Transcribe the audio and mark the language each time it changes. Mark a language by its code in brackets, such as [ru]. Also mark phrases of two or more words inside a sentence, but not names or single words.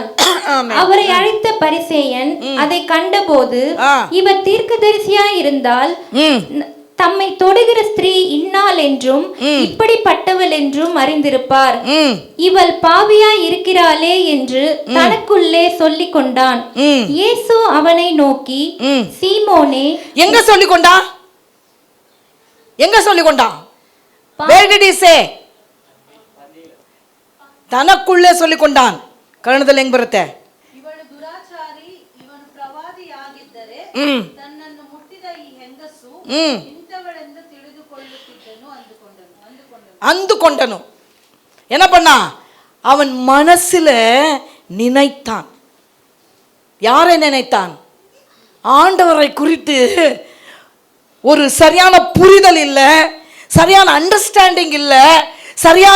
[ta] அவரை அழைத்த பரிசேயன் அதை கண்டபோது, இவர் தீர்க்கதரிசியாய் இருந்தால் தம்மை தொடுகிற ஸ்திரீ இன்னாள் என்றும் இப்படிப்பட்டவள் என்றும் அறிந்திருப்பார். இவள் பாவியாய் இருக்கிறாளே என்று தனக்குள்ளே சொல்லிக் கொண்டான். இயேசு அவனை நோக்கி, சீமோனே, எங்க சொல்லிக் கொண்டா? எங்க சொல்லிக் கொண்டா? [en] Where did he say? [ta] தனக்குள்ளே சொல்லிக் கொண்டான். [kn] ಕನ್ನಡದಲ್ಲಿ ಹೆಂಗ್ ಬರುತ್ತೆ? ಇವಳು ದುರಾಚಾರಿ, ಇವನು ಪ್ರವಾದಿಯಾಗಿದ್ದರೆ ತನ್ನನ್ನು ಮುಟ್ಟಿದ ಈ ಹೆಂಗಸು ಇಂಥವಳೆಂದು ತಿಳಿದುಕೊಳ್ಳುತ್ತಿದ್ದನು ಅಂದುಕೊಂಡನು. [ta] என்ன பண்ணா? அவன் மனசுல நினைத்தான். யாரை நினைத்தான்? ஆண்டவரை குறித்து ஒரு சரியான புரிதல் இல்லை, சரியான அண்டர்ஸ்டாண்டிங் இல்லை, சரியான.